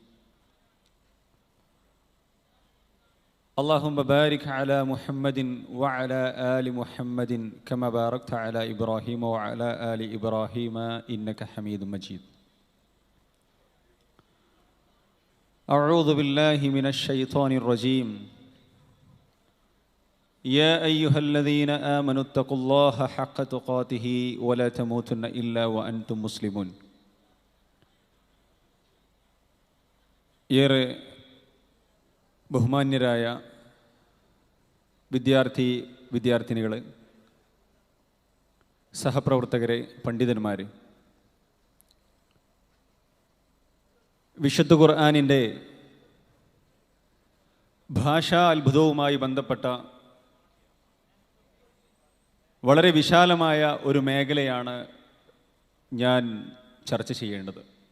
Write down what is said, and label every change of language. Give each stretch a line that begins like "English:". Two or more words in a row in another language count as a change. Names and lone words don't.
Arabic: اللهم بارك على محمد وعلى آل محمد كما باركت على إبراهيم وعلى آل إبراهيم إنك حميد مجيد. أعوذ بالله من الشيطان الرجيم. يا أيها الذين آمنوا اتقوا الله حق تقاته ولا تموتن إلا وأنتم مسلمون.
Malayalam: ഏറെ ബഹുമാന്യരായ വിദ്യാർത്ഥിനികളെ, സഹപ്രവർത്തകരെ, പണ്ഡിതന്മാരെ, വിശുദ്ധ ഖുർആനിൻ്റെ ഭാഷാ അത്ഭുതവുമായി ബന്ധപ്പെട്ട വളരെ വിശാലമായ ഒരു മേഖലയാണ് ഞാൻ ചർച്ച ചെയ്യേണ്ടത്.